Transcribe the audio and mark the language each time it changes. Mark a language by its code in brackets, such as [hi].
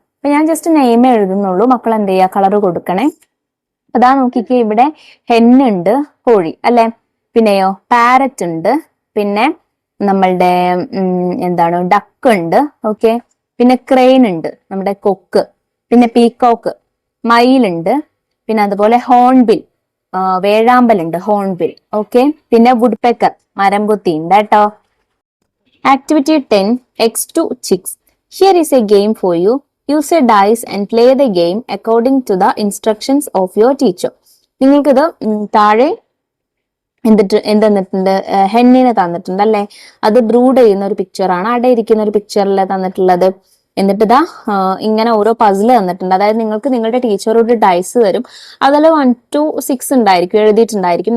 [ml] അപ്പൊ ഞാൻ just name എഴുതുന്നുള്ളൂ, മക്കൾ എന്ത് ചെയ്യുക, കളർ കൊടുക്കണേ. അതാ നോക്കിക്കേ, ഇവിടെ ഹെന്നുണ്ട്, കോഴി അല്ലെ, പിന്നെയോ പാരറ്റ് ഉണ്ട്, പിന്നെ നമ്മളുടെ എന്താണ് ഡക്ക് ഉണ്ട്, ഓക്കെ, പിന്നെ ക്രെയിൻ ഉണ്ട്, നമ്മുടെ കൊക്ക്, പിന്നെ പീകോക്ക്, മയിലുണ്ട്, പിന്നെ അതുപോലെ ഹോൺബിൽ, വേഴാമ്പലുണ്ട്, ഹോൺബിൽ, ഓക്കെ, പിന്നെ വുഡ്പെക്കർ, മരം കൊത്തി ഉണ്ട് കേട്ടോ. [en] Activity 10 X2 chicks. Here is a game for you. Use a dice and play the game according to the instructions of your teacher. [ml] നിങ്ങൾക്കിത് താഴെ എന്തെന്നിട്ടുണ്ട്, ഹെന്നിനെ തന്നിട്ടുണ്ട് അല്ലെ, അത് ബ്രൂഡ് ചെയ്യുന്ന ഒരു പിക്ചറാണ്, അടയിരിക്കുന്ന ഒരു പിക്ചറിൽ തന്നിട്ടുള്ളത്. എന്നിട്ട് ഇതാ ഇങ്ങനെ ഓരോ പസിൽ തന്നിട്ടുണ്ട്. അതായത് നിങ്ങൾക്ക് നിങ്ങളുടെ ടീച്ചർ ഒരു ഡൈസ് തരും, അതിൽ 1 to 6 ഉണ്ടായിരിക്കും, എഴുതിയിട്ടുണ്ടായിരിക്കും.